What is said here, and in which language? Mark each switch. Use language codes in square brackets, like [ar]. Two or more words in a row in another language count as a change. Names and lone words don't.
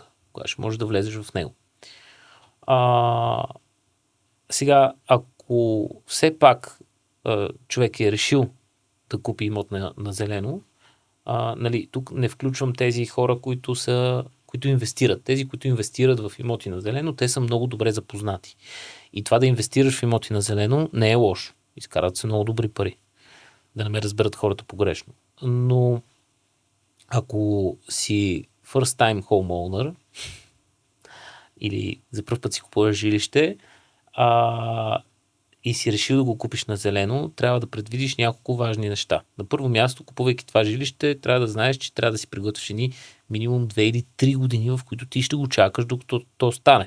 [bg] Кога ще можеш да влезеш в него. Сега, ако все пак човек е решил да купи имот на зелено, нали, тук не включвам тези хора, които инвестират. Тези, които инвестират в имоти на зелено, те са много добре запознати. И това да инвестираш в имоти на зелено не е лошо. Изкарат се много добри пари. Да не ме разберат хората погрешно. Но ако си [en] first time homeowner [bg] или за пръв път си купуваш жилище, и си решил да го купиш на зелено, трябва да предвидиш няколко важни неща. На първо място, купувайки това жилище, трябва да знаеш, че трябва да си приготвиш едни минимум 2 или 3 години, в които ти ще го чакаш, докато то стане.